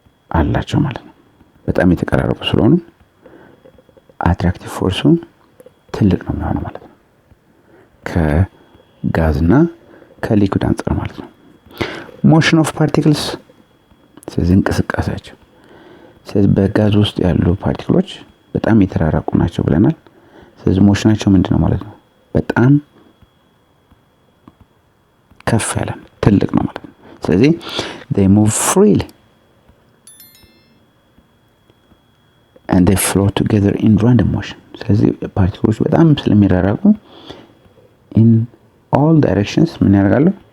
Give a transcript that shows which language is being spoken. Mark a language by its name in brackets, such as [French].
[Amharic] አላቸው ማለት ነው። በጣም የተቀራረቡ ስለሆኑ አትራክቲቭ ፎርሱ ትልቅ ነው የሚሆነው ማለት ነው። ከጋዝና ከሊኩዊድ አንፃር ማለት ነው። [English] ሞሽን ኦፍ ፓርቲክልስ [Amharic] ስለዚህ እንቅስቃሴያቸው ስለዚህ በጋዝ ውስጥ ያሉ ፓርቲክሎች በጣም የተራራቁ ናቸው ብለናል። ስለዚህ ሞሽናቸው ምንድነው ማለት ነው? በጣም ከፍ ያለ ትልቅ ነው ማለት ነው። ስለዚህ [English] they move freely and they flow together in random motion. [Amharic] ስለዚህ ፓርቲክሎች በጣም ስለሚራራቁ [English] in all directions [Amharic] ምን ያደርጋሉ?